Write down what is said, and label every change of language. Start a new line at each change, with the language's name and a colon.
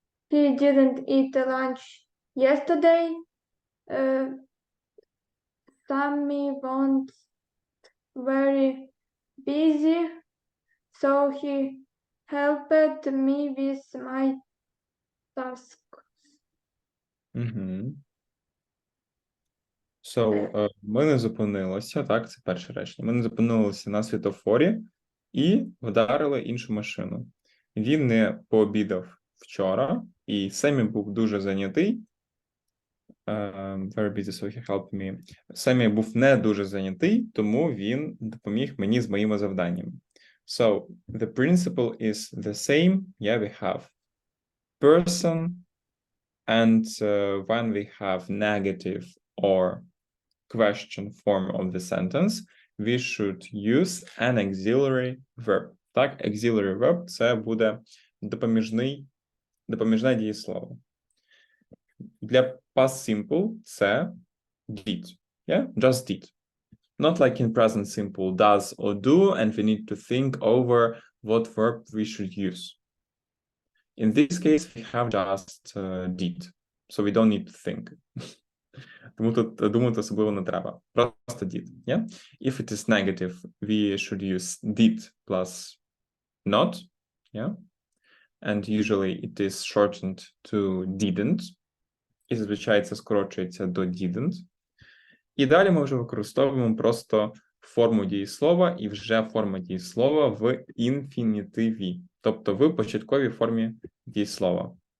English: He didn't eat lunch yesterday. Sammy was very busy, so he helped me with my task.
Ukrainian: So, ми не зупинилися, так, це перше речення. Ми не зупинилися на світофорі і вдарили іншу машину. Він не пообідав вчора, і Семі був дуже зайнятий.
English: Very busy, so he helped me.
Ukrainian: Семі був не дуже зайнятий, тому він допоміг мені з моїми завданнями.
English: So, the principle is the same. Yeah, we have person, and when we have negative or question form of the sentence, we should use an auxiliary verb.
Ukrainian: Так, auxiliary verb – це буде допоміжне дієслово. Для past simple це did.
English: Yeah, just did. Not like in present simple, does or do, and we need to think over what verb we should use. In this case, we have just did, so we don't need to think.
Ukrainian: Тому тут думати особливо не треба. Просто
English: did, yeah? If it is negative, we should use did plus not, yeah? And usually it is shortened to didn't.
Ukrainian: І зазвичай це скорочується до didn't. І далі ми вже використовуємо просто форму дієслова і вже форма дієслова в інфінітиві, тобто в початковій формі дієслова.